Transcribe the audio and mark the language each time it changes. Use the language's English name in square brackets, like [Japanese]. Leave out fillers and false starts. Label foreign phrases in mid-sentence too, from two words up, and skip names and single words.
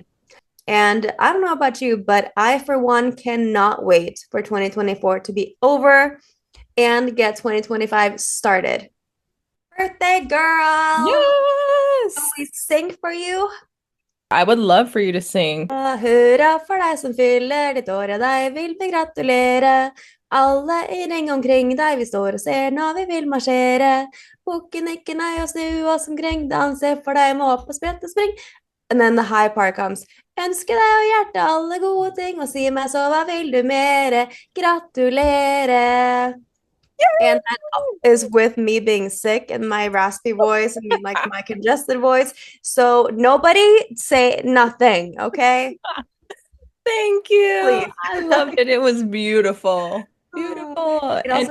[English] And I don't know about you, but I, for one, cannot wait for 2024 to be over and get 2025 started. Birthday girl! Can Yes! we sing for you? I would love for you to sing. [Norwegian] Hurra for deg som fyller ditt år, og deg vil vi gratulere. Alle i ring omkring deg vi står og ser når vi vil marsjere. Bukken ikke nei og snu oss omkring, danse for deg må opp og sprette og spring. [English] And then the high part comes. [Norwegian] Ønsker deg og hjertet alle gode ting, og si meg så hva vil du mere? Gratulere. [English] And that is with me being sick and my raspy voice and like my congested voice. So nobody say nothing, okay? Thank you. Please. I loved it. It was beautiful. Beautiful. It And